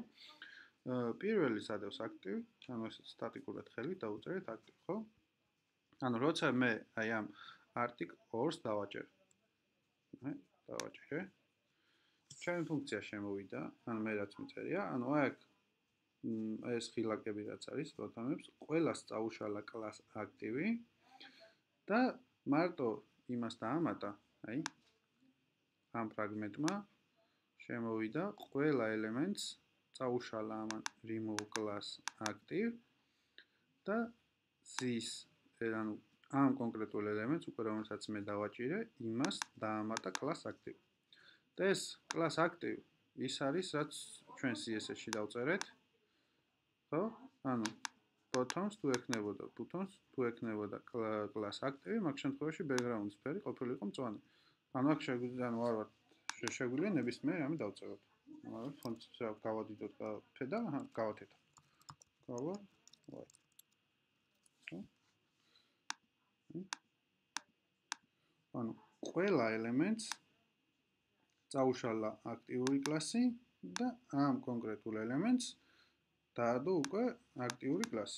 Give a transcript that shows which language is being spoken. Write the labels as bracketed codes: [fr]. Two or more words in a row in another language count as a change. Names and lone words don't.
[ka] პირველის ადევს active, ანუ ეს სტატიკურად ხელით დავუწერეთ active, ხო? ანუ როცა მე აი ამ article 2-ს დავაჭერ. დავაჭერე. ჩემი ფუნქცია შემოვიდა, ანუ მე რაც მიწერია, ანუ აქ ეს ღილაკები რაც არის, ბოტონებს, ყველას წაუშალა [en] class active [ka] და მარტო იმას დაამატა, აი ამ ფრაგმენტმა შემოვიდა ყველა ელემენტს წაუშალა ამან [en] remove class active [ka] და this ანუ ამ კონკრეტულ ელემენტს უკვე რომელსაც მე დავაჭირე, იმას დაამატა [en] class active. [ka] და ეს [en] class active [ka] ის არის, რაც ჩვენ CSS-ში დავწერეთ. ხო? ანუ buttons თუ ექნებოდა buttons, თუ ექნებოდა [en] class active, [ka] მაგ შემთხვევაში background-ის ფერი ყოფილიყო მწვანე. ანუ აქ შეგვიძლია შეგვიძლია ნებისმიერ რამე დავწეროთ. მაგრამ ფონტს გავადიდოთ ფედა, გავათეთოთ. გავა white. ანუ ყველა ელემენტს წაუშალა აქტიური კლასი და ამ კონკრეტულ ელემენტს დაადო უკვე აქტიური კლასი.